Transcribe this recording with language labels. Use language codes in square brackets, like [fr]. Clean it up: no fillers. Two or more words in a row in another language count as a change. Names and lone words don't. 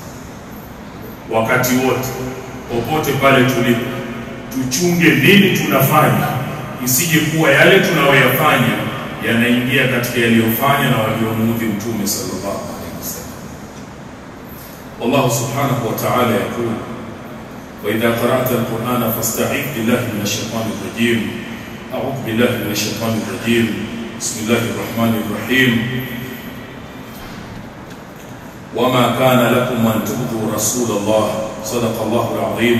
[sw] Wakati wote, popote pale tulipo, tuchunge nini tunafanya, isije kuwa yale tunayoyafanya yanaingia katika yaliyofanya na waliomuudhi Mtume [ar] صلى الله عليه وسلم. الله سبحانه وتعالى يقول: وإذا قرأت القرآن فاستعذ بالله من الشيطان الرجيم. أعوذ بالله من الشيطان الرجيم. بسم الله الرحمن الرحيم. وما كان لكم أن تؤذوا رسول الله صدق الله العظيم.